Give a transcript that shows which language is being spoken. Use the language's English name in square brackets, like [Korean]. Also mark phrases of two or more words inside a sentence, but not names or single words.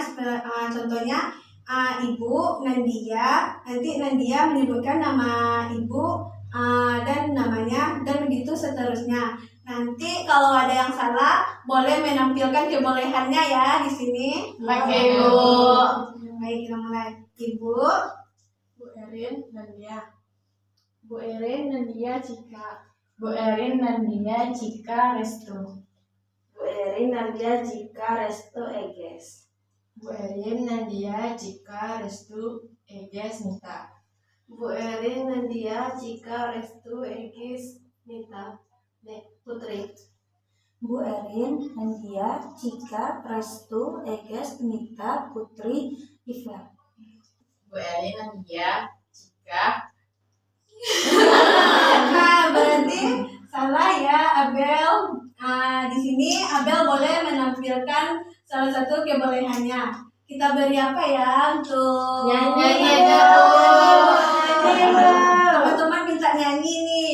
[Indonesian] Contohnya Ibu Nandia. Nanti Nandia menyebutkan nama Ibu dan namanya dan begitu seterusnya. Nanti kalau ada yang salah boleh menampilkan kebolehannya ya di sini. Oke, Bu. Baik, kita mulai. Ibu, Bu Erin, Nadia. Bu Erin, Nandia, Cika. Bu Erin, Nandia, Cika, Restu. Bu Erin, Nadia, Cika, Restu, Eges. Bu Erin, Nandia, Cika, Restu, Eges, Nita. Bu Erin, Nadia, Cika, Restu, Egis, Nita, Putri. Bu Erin, Nandia, Cika, Restu, Eges, Nita, Putri, Iva. Bu Erin, Nandia, Cika, Nah, berarti salah ya Abel. Di sini Abel boleh menampilkan salah satu kebolehannya. Kita beri apa ya untuk Nyanyi aja. dulu. Teman-teman minta nyanyi nih.